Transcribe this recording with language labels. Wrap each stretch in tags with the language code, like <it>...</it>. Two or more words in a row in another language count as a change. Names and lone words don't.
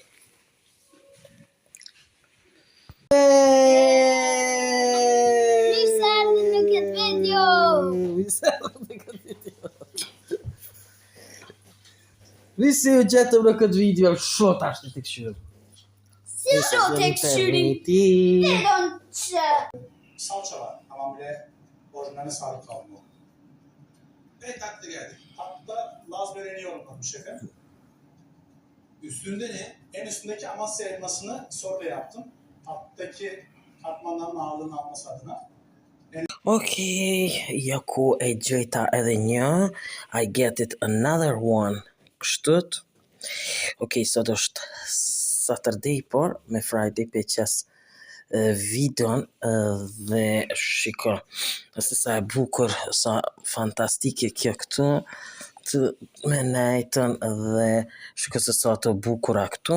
<sq>Visi u gjetëm në këtë video, shot ashtë të këshyrë. Si shot të këshyrin?</sq> <tr>Salça var ama bile orijinali sarı kavurma. Evet tatlı geldi. Tatlıda Laz böreğini yorumladım şefim. Üstünde ne? En üstündeki Amasya elmasını sorbe yaptım. Tatlıdaki katmanların ağırlığını alması adına.</tr> <sq>Okej, Jaku e gjeta edhe një.</sq> <en>I get it another one.</en> <sq>Kështut. Okej, sot është Saturday, por me Friday pe qes videon dhe shiko se sa e bukur, sa fantastike kjo këtu të me nejtën dhe shiko se sa të bukura këtu.</sq>